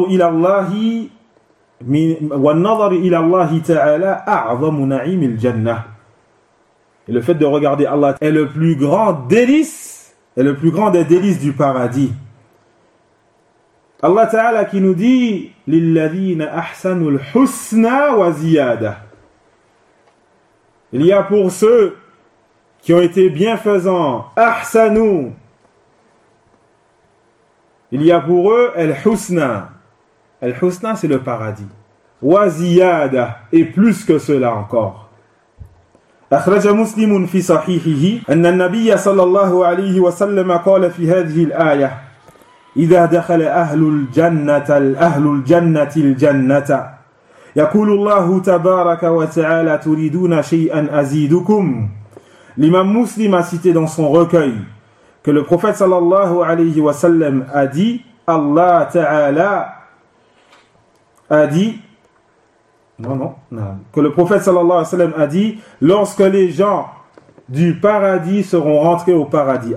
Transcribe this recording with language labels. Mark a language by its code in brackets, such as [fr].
[ar] والنظر إلى الله تعالى أعظم نعيم الجنة. [fr] Et le fait de regarder Allah est le plus grand délice, est le plus grand des délices du paradis. Allah Ta'ala qui nous dit « [ar] لِلَّذِينَ أَحْسَنُوا الْحُسْنَى وَزِيَادَ [fr] » Il y a pour ceux qui ont été bienfaisants, « أَحْسَنُوا » Il y a pour eux « الْحُسْنَى » « الْحُسْنَى » c'est le paradis. « وَزِيَادَ » et plus que cela encore. [ar] أخرج مسلم في صحيحه أن النبي صلى الله عليه وسلم قال في هذه الآية إذا دخل أهل الجنة الأهل الجنة الجنة يقول الله تبارك وتعالى تريدون شيئا أزيدكم. [fr] L'imam muslim a cité dans son recueil que le prophète sallallahu alayhi wa sallam a dit Allah Ta'ala a dit que le prophète sallallahu alayhi wa sallam a dit lorsque les gens du paradis seront rentrés au paradis.